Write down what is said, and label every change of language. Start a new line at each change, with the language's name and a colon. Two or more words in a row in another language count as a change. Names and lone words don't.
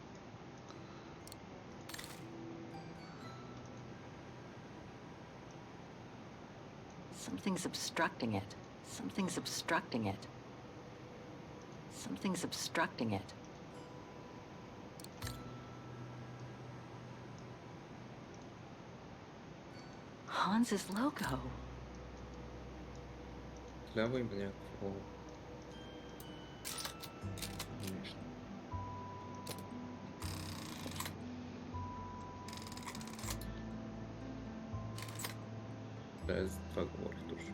English: Something's obstructing it. Something's obstructing it. Something's obstructing it. Hans's logo.
Bulgarian: Ляво има някакво... нещо. Да, за това говорих точно.